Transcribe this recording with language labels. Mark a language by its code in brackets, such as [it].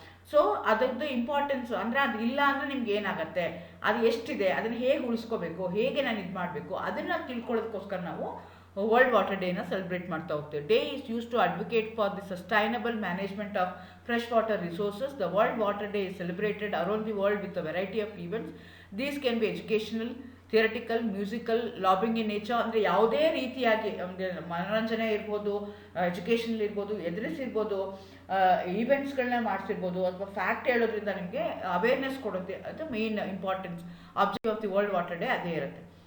[kn] So ಅದರದ್ದು importance ಅಂದರೆ ಅದು ಇಲ್ಲ ಅಂದರೆ ನಿಮ್ಗೆ ಏನಾಗುತ್ತೆ, ಅದು ಎಷ್ಟಿದೆ, ಅದನ್ನು ಹೇಗೆ ಉಳಿಸ್ಕೋಬೇಕು, ಹೇಗೆ ನಾನು ಇದು ಮಾಡಬೇಕು, ಅದನ್ನು ತಿಳ್ಕೊಳ್ಳೋದಕ್ಕೋಸ್ಕರ ನಾವು ವರ್ಲ್ಡ್ ವಾಟರ್ ಡೇನ ಸೆಲೆಬ್ರೇಟ್ ಮಾಡ್ತಾ ಹೋಗ್ತೀವಿ. [en] Day is use to advocate for the sustainable management of fresh water resources. The world water day is celebrated around the world with a variety of events. These can be educational, theoretical, musical, lobbying in nature, [kn] ಅಂದರೆ ಯಾವುದೇ ರೀತಿಯಾಗಿ ಅಂದರೆ ಮನೋರಂಜನೆ ಇರ್ಬೋದು, educational ಇರ್ಬೋದು, ಎದುರಿಸಿರ್ಬೋದು, ಈವೆಂಟ್ಸ್ಗಳನ್ನ ಮಾಡಿಸಿರ್ಬೋದು, ಅಥವಾ fact ಹೇಳೋದ್ರಿಂದ ನಿಮಗೆ ಅವೇರ್ನೆಸ್ ಕೊಡೋದು, ಅದು main importance [en] object of the world water day [kn] ಅದೇ ಇರುತ್ತೆ.